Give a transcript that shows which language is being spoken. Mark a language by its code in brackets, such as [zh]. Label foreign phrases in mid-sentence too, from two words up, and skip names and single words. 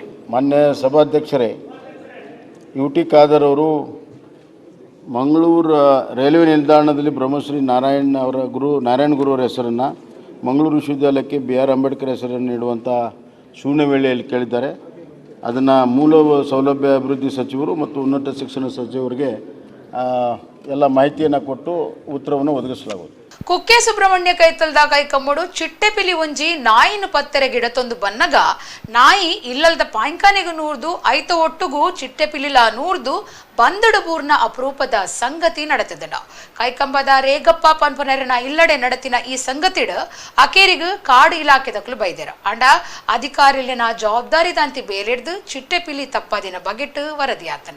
[kn] ಮಾನ್ಯ ಸಭಾಧ್ಯಕ್ಷರೇ, ಯುಟಿ ಖಾದರ್ ಅವರು ಮಂಗಳೂರು ರೈಲ್ವೆ ನಿಲ್ದಾಣದಲ್ಲಿ ಬ್ರಹ್ಮಶ್ರೀ ನಾರಾಯಣ ಗುರು ಅವರ ಹೆಸರನ್ನು ಮಂಗಳೂರು ವಿಶ್ವವಿದ್ಯಾಲಯಕ್ಕೆ ಬಿ.ಆರ್. ಅಂಬೇಡ್ಕರ್ ಹೆಸರನ್ನು ನೀಡುವಂಥ ಶೂನ್ಯ ವೇಳೆಯಲ್ಲಿ ಕೇಳಿದ್ದಾರೆ. ಅದನ್ನು ಮೂಲ ಸೌಲಭ್ಯ ಅಭಿವೃದ್ಧಿ ಸಚಿವರು ಮತ್ತು ಉನ್ನತ ಶಿಕ್ಷಣ ಸಚಿವರಿಗೆ ಎಲ್ಲ ಮಾಹಿತಿಯನ್ನು ಕೊಟ್ಟು ಉತ್ತರವನ್ನು ಒದಗಿಸಲಾಗುವುದು. [tcy] ಕುಕ್ಕೆ ಸುಬ್ರಹ್ಮಣ್ಯ ಕೈತಲ್ದ ಕೈಕಮ್ಮಡು ಚಿಟ್ಟೆಪಿಲಿ ಒಂಜಿ ನಾಯಿನ ಪತ್ತೆರೆ ಗಿಡತೊಂದು ಬನ್ನಗ ನಾಯಿ ಇಲ್ಲಲ್ದ ಪಾಂಕಾನೆಗೂ ನೂರ್ದು ಐತ ಒಟ್ಟುಗೂ ಚಿಟ್ಟೆಪಿಲಿಲ ನೂರ್ದು ಬಂದಡು ಬೂರ್ನ ಅಪರೂಪದ ಸಂಗತಿ ನಡೆತಿದ್ದನ. ಕೈಕಂಬದ ರೇಗಪ್ಪ ಪನ್ಪನರನ ಇಲ್ಲಡೆ ನಡೆತಿನ ಈ ಸಂಗತಿಡ್ ಅಕೇರಿಗೂ ಕಾಡು ಇಲಾಖೆದಕ್ಲು ಬೈದೆರ ಅಂಡ ಅಧಿಕಾರಿಲಿನ ಜವಾಬ್ದಾರಿದಂತಿ ಬೇಲೆಡ್ದು ಚಿಟ್ಟೆಪಿಲಿ ತಪ್ಪದಿನ ಬಗೆಟ್ ವರದಿಯಾತನ.